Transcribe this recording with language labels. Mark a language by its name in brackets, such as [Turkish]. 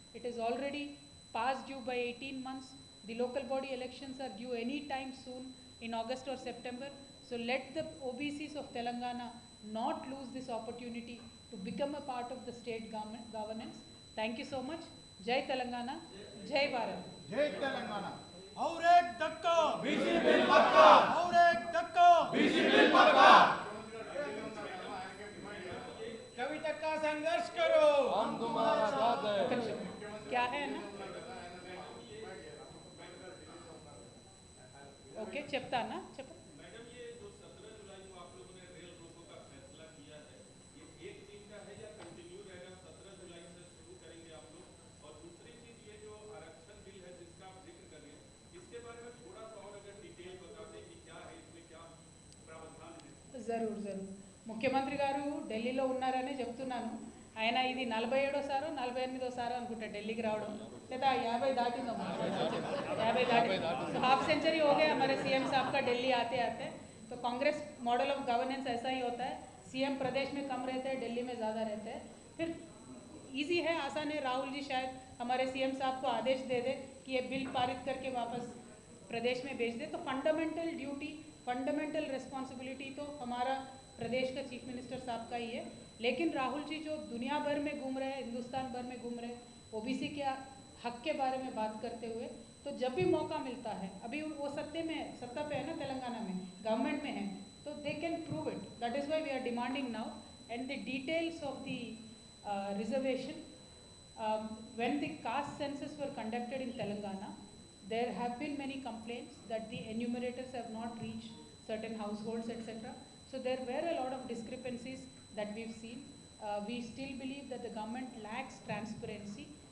[English] It is already past due by 18 months. The local body elections are due any time soon in August or September. So let the OBCs of Telangana not lose this opportunity to become a part of the state governance. Thank you so much. Jai Telangana, Jai Bharat. [Hindi] जय तेलंगाना। और एक धक्का BC bill पक्का, और एक धक्का BC bill पक्का। कभी तक का संघर्ष करो, हम तुम्हारा साथ हैं। क्या है ना? ओके చెప్తా ना చెప్ప मैडम ये जो 17 जुलाई को आप लोगों ने रेल रोको का फैसला किया है, ये एक दिन का है या कंटिन्यू रहेगा? 17 जुलाई से शुरू करेंगे आप लोग। और दूसरी चीज, ये जो आरक्षण बिल है जिसका आप जिक्र कर रहे हैं, इसके बारे में थोड़ा सा और अगर डिटेल बता दें कि क्या है, इसमें क्या प्रावधान है। जरूर जरूर [Telugu] ముఖ్యమంత్రి గారు ఢిల్లీలో ఉన్నారని చెప్తున్నాను. ఆయన ఇది 47సారో 48సారో అనుకుంటా ఢిల్లీకి రావడం, లేదా 50 दाटिंदो 50 दाटी। [Hindi] तो हाफ सेंचुरी हो गया हमारे सीएम साहब का दिल्ली आते आते। तो कांग्रेस मॉडल ऑफ गवर्नेंस ऐसा ही होता है, सीएम प्रदेश में कम रहते हैं, दिल्ली में ज़्यादा रहते हैं। फिर ईजी है, आसान है। राहुल जी शायद हमारे सीएम साहब को आदेश दे दे कि ये बिल पारित करके वापस प्रदेश में भेज दे। तो फंडामेंटल ड्यूटी, फंडामेंटल रिस्पॉन्सिबिलिटी तो हमारा प्रदेश का चीफ मिनिस्टर साहब का ही है। लेकिन राहुल जी जो दुनिया भर में घूम रहे हैं, हिंदुस्तान भर में घूम रहे हैं, ओबीसी के हक के बारे में बात करते हुए, तो जब भी मौका मिलता है, अभी वो सत्ता पे है ना, तेलंगाना में गवर्नमेंट में है, तो [English] They can prove it. That is why we are demanding now and the details of the reservation. When the caste census were conducted in Telangana, there have been many complaints that the enumerators have not reached certain households, etc. So there were a lot of discrepancies that we've seen. We still believe that the government lacks transparency.